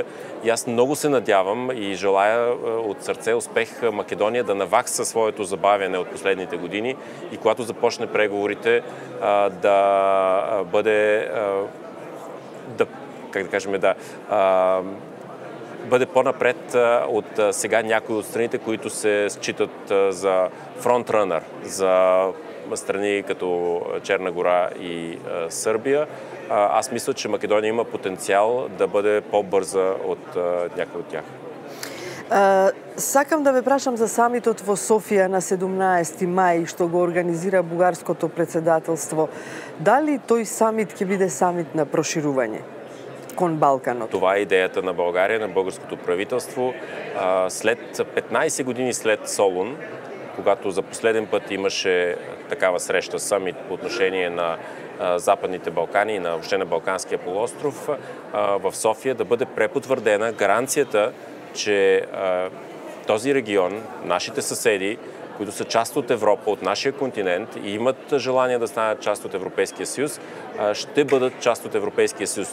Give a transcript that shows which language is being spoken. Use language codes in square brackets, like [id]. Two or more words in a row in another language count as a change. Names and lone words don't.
[bg] И аз много се надявам и желая от сърце успех Македония да навакса своето забавяне от последните години и когато започне преговорите да бъде бъде по-напред от сега някои от страните, които се считат за фронтранър за страни като Черна гора и Сърбия. Аз мисля, че Македония има потенциал да бъде по-бърза от някои от тях. [mk] Сакам да ве прашам за самитот во Софија на 17 мај, што го организира бугарското председателство. Дали тој самит ќе биде самит на проширување кон Балканот? [bg] Това е идеята на България, на българското правителство. След 15 години след Солун, когато за последен път имаше такава среща, самит по отношение на Западните Балкани и на въобще на Балканския полуостров, в София да бъде препотвърдена гаранцията, че този регион, нашите съседи, които са част от Европа, от нашия континент и имат желание да станат част от Европейския съюз, ще бъдат част от Европейския съюз.